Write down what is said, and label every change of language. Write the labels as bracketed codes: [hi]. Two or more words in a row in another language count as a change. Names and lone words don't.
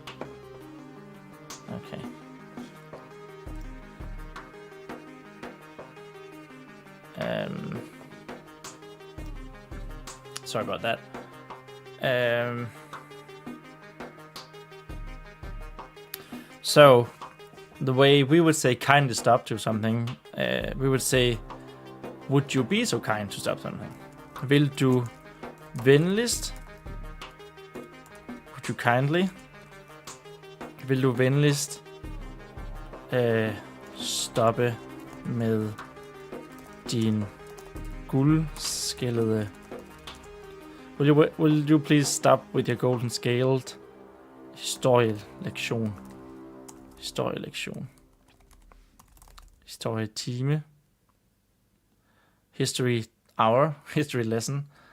[en] Okay. Sorry about that. So, the way we would say kind to stop to something, we would say, would you be so kind to stop something? [da] Vil du venligst? [en] Would you kindly? [da] Vil du venligst stoppe med din guldskældede? [en] Will you please stop with your golden scaled historielektion? [da] Historietime. [en] History hour. History lesson.